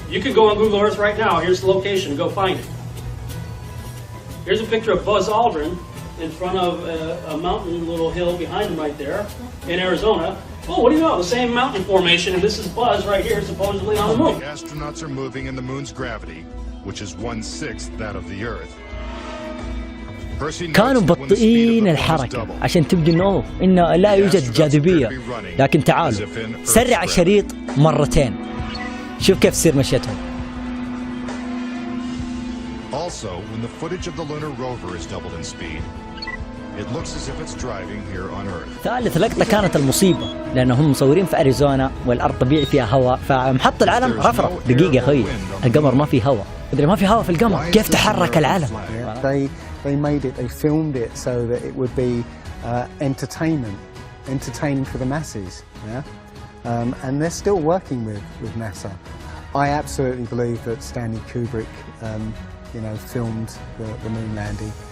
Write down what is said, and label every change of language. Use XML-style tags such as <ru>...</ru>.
<en>You can go on Google Earth right now. Here's the location. Go find it. Here's a picture of Buzz Aldrin in front of a mountain, little hill behind him right there in Arizona. Oh, what do you know? The same mountain formation, and this is Buzz right here, supposedly on the moon. The astronauts are moving in the moon's gravity, which is 1/6 that of the Earth.</en> <ar>كانوا مبطئين الحركة عشان تبدو انه لا يوجد جاذبية، لكن تعالوا سرع الشريط مرتين شوف كيف تصير مشيتهم.</ar> <en>Also, when the footage of the lunar rover is doubled in speed, it looks as if it's driving here on Earth.</en> <ar>ثالث لقطة كانت المصيبة، لأنهم مصورين في أريزونا والأرض طبيعي فيها هواء، فمحط العلم رفرف. دقيقة يا أخوي، القمر ما فيه هواء. إذا ما في هواء في القمر كيف تحرك العلم؟</ar> <en>They made it, they filmed it so that it would be entertaining for the masses, yeah? And they're still working with NASA. I absolutely believe that Stanley Kubrick, filmed the moon landing.</en>